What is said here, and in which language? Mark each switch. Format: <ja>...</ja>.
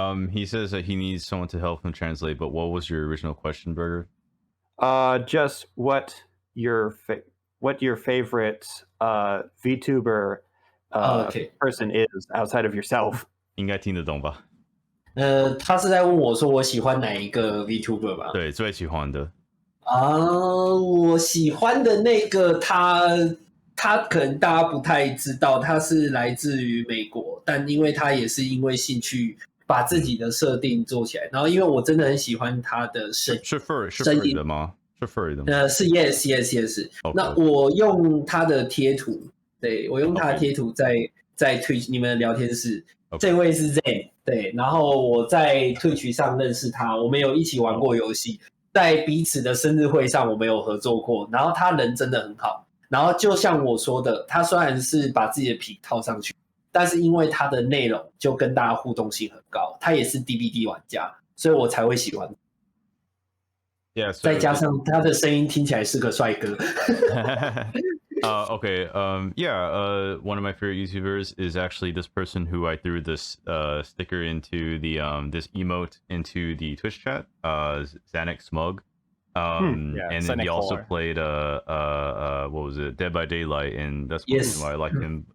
<en>He says that he needs someone to help him translate. But what was your original question, Burger? Just what your favorite VTuber person is outside of yourself.</en> <zh>应该听得懂吧？他是在问我说我喜欢哪一个 VTuber 吧？对，最喜欢的。我喜欢的那个他可能大家不太知道，他是来自于美国，但因为他也是因为兴趣把自己的设定做起来，然后因为我真的很喜欢他的声音，是 Furry 的吗？是 Furry 的吗？是 yes。那我用他的贴图，对我用他的贴图在 Twitch 你们的聊天室，这位是 Zen， 对，然后我在 Twitch 上认识他，我们有一起玩过游戏，在彼此的生日会上我们有合作过，然后他人真的很好。然后就像我说的，他虽然是把自己的皮套上去，但是因为他的内容就跟大家互动性很高，他也是 DBD 玩家，所以我才会喜欢。</zh> <en>Yeah,</en> <zh>再加上他的声音听起来是个帅哥。</zh> <en>Okay. One of my favorite YouTubers is actually this person who I threw this sticker into the this emote into the Twitch chat. Xanax Smug. And then he also played what was it, Dead by Daylight, and that's one reason why I like him.</en>